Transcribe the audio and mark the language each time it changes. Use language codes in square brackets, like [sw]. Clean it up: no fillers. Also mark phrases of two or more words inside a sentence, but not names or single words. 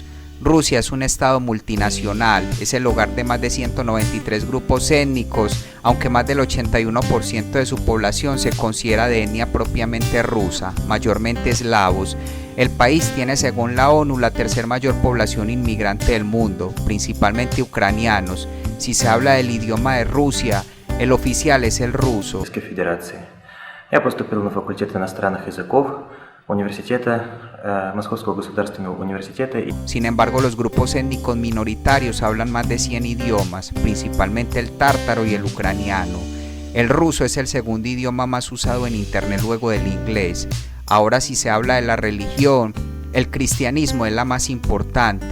[es] Rusia es un estado multinacional, es el hogar de más de 193 grupos étnicos, aunque más del 81% de su población se considera de etnia propiamente rusa, mayormente eslavos. El país tiene, según la ONU, la tercer mayor población inmigrante del mundo, principalmente ucranianos. Si se habla del idioma de Rusia, el oficial es el ruso. [ru] Я поступил на факультет иностранных языков университета, Московского государственного университета. [es] Sin embargo, los grupos étnicos minoritarios hablan más de 100 idiomas, principalmente el tártaro y el ucraniano. El ruso es el segundo idioma más usado en internet luego del inglés. Ahora, si se habla de la religión, el cristianismo es la más importante.